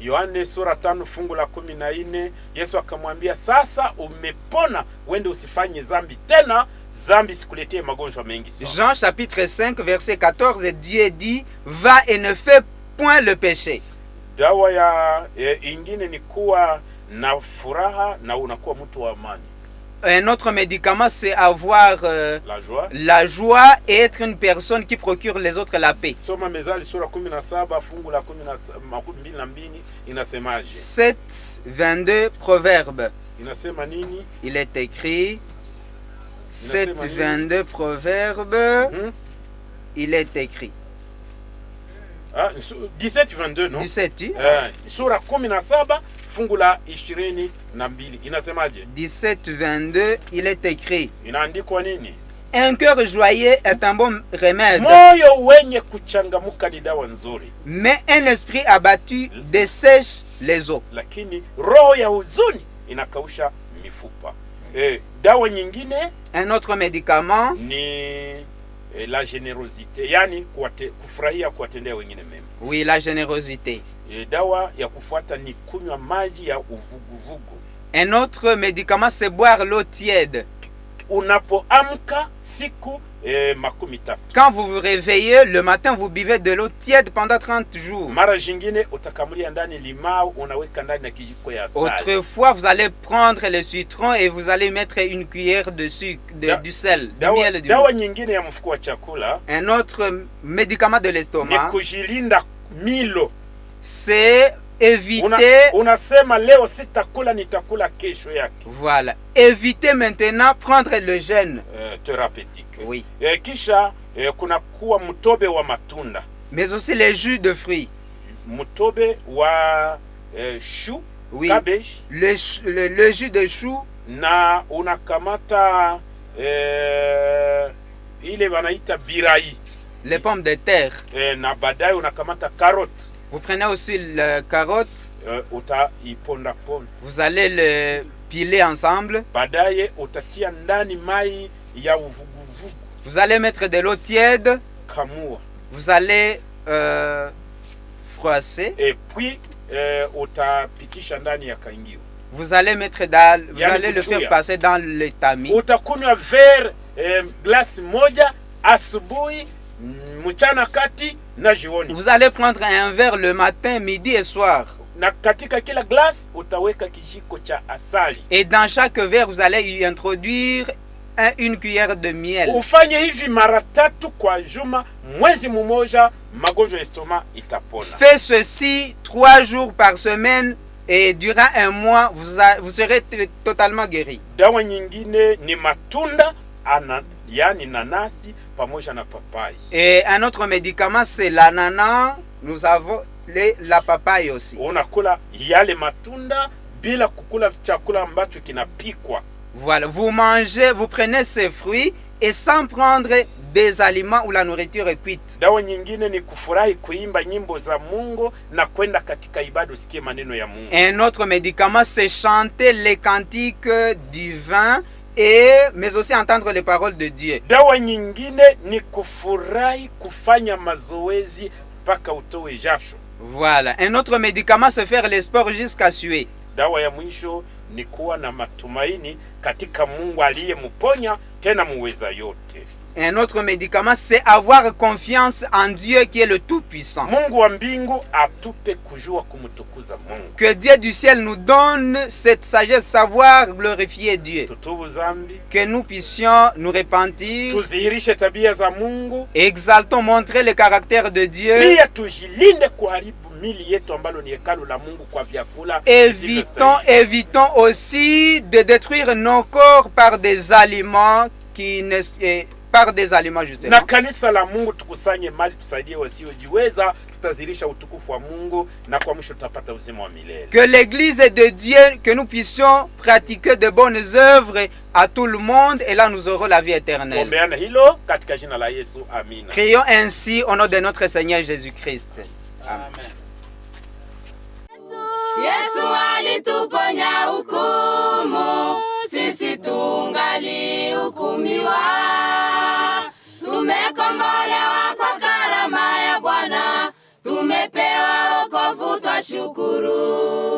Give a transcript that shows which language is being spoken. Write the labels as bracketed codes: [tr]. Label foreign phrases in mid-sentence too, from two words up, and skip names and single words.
[sw] Yohane sura 5 fungu la 14, Yesu akamwambia, sasa umepona, wende usifanye dhambi tena, dhambi sikuletee magonjwa mengi sana. [fr] Jean chapitre 5 verset 14, Dieu dit, va et ne fais point le péché. [sw] Dawa ya ingine ni kuwa na furaha na unakuwa mtu wa amani. [fr] Un autre médicament, c'est avoir la joie et être une personne qui procure les autres la paix. [sw] Soma Mezali sura 17 fungu la 12 inasemaje? [fr] 7:22 Proverbe. [sw] Inasema nini? [fr] Il est écrit 7:22 Proverbe. Il est écrit 17:22 no? 17 [sw] sura 17 fungu la 22 inasemaje? [fr] 17:22 il est écrit. [sw] Inaandikwa nini? [fr] Un cœur joyeux est un bon remède. [sw] Moyo wenye kuchangamuka ni dawa nzuri. [fr] Mais un esprit abattu dessèche les os. [sw] Lakini roho ya huzuni inakausha mifupa. Dawa nyingine, [fr] un autre médicament ni la générosité, [sw] yani kufurahia kuwatendea wengine mema. [fr] Oui, la générosité. [sw] Dawa ya kufuata ni kunywa maji ya uvuguvugu. [fr] Un autre médicament, c'est boire l'eau tiède. [sw] Unapoamka siku makumi tatu. [fr] Quand vous vous réveillez le matin, vous buvez de l'eau tiède pendant 30 jours. [sw] Mara jingine utakamulia ndani limau, unaweka ndani na kijiko ya asali. [fr] Autrefois, vous allez prendre le citron et vous allez mettre une cuillère de sucre, du sel, du miel. [sw] Dawa nyingine ya mfuko wa chakula, [fr] un autre médicament de l'estomac, [sw] ni kujilinda milo. [fr] C'est éviter. [sw] Unasema leo sitakula, nitakula kesho yake. [fr] Voilà. Évitez maintenant prendre le jeûne thérapeutique. Oui. [sw] Kisha kuna kuwa mtobe wa matunda. [fr] Mais aussi les jus de fruits. [sw] Mtobe wa chou, [fr] oui. Cabbage. Le jus de chou. [sw] Na unakamata ile wanaita birai. [fr] Les pommes de terre. [sw] Na baadaye unakamata carotte. [fr] Vous prenez aussi la carotte. Vous allez le piler ensemble. [sw] Utatia ndani mai ya uvuguvugu. [fr] Vous allez mettre de l'eau tiède. [sw] Kamua. [fr] Vous allez froisser. Et puis [sw] utapitisha ndani ya kaingio. [fr] Vous allez mettre dans, vous allez le faire passer dans le tamis. [sw] Utakunywa [fr] verre glace [sw] moja asubuhi, mchana kati na jioni. [fr] Vous allez prendre un verre le matin, midi et soir. [sw] Na katika kila glace utaweka kijiko cha asali. [fr] Et dans chaque verre vous allez y introduire une cuillère de miel. [sw] Ufanye hivi mara 3 kwa juma, mwezi mmoja magonjwa ya estoma itapona. [fr] Faites ceci 3 jours par semaine et durant un mois vous serez totalement guéri. [sw] Dawa nyingine ni matunda yani nanasi pamoja na papaye. [fr] Et un autre médicament c'est l'ananas. Nous avons la papaye aussi. [sw] Unakula yale matunda bila kukula chakula ambacho kinapikwa. [fr] Voilà, vous mangez, vous prenez ces fruits et sans prendre des aliments où la nourriture est cuite. [sw] Dawa nyingine ni kufurahi kuimba nyimbo za Mungu na kwenda katika ibada usikie maneno ya Mungu. [fr] Un autre médicament c'est chanter les cantiques divins mais aussi entendre les paroles de Dieu. [sw] Dawa nyingine ni kufurahi kufanya mazoezi mpaka utoe jasho. [fr] Voilà, un autre médicament c'est faire les sports jusqu'à suer. [sw] Dawa ya mwisho ni kuwa na matumaini katika Mungu aliyemponya tena muweza yote. [fr] Un autre médicament c'est avoir confiance en Dieu qui est le tout-puissant. [sw] Mungu wa mbingu atupe kujua kumtukuza Mungu. [fr] Que Dieu du ciel nous donne cette sagesse, savoir glorifier Dieu. [sw] Tutubu zambi. [fr] Que nous puissions nous repentir. [sw] Tuzihirishe tabia za Mungu. [fr] Exaltons, montrer le caractère de Dieu. [sw] Pia tujilinde kuharibu mili yetu ambalo ni hekalu la Mungu kwa vyakula. [fr] Évitons aussi de détruire nos corps par des aliments justement. [sw] Na kanisa la Mungu tukusanye mali tusaidie wasiojiweza, tutazirisha utukufu wa Mungu na kwa mwisho tutapata uzima wa milele. [fr] Que l'église de Dieu, que nous puissions pratiquer de bonnes œuvres à tout le monde et là nous aurons la vie éternelle. [sw] Tuombeane hilo katika jina la Yesu. Amina. [fr] Prions ainsi au nom de notre Seigneur Jésus-Christ. Amen. [sw] Yesu alituponya hukumu, sisi tungali hukumiwa. Tumekombolewa kwa karama ya Bwana, tumepewa wokovu twashukuru.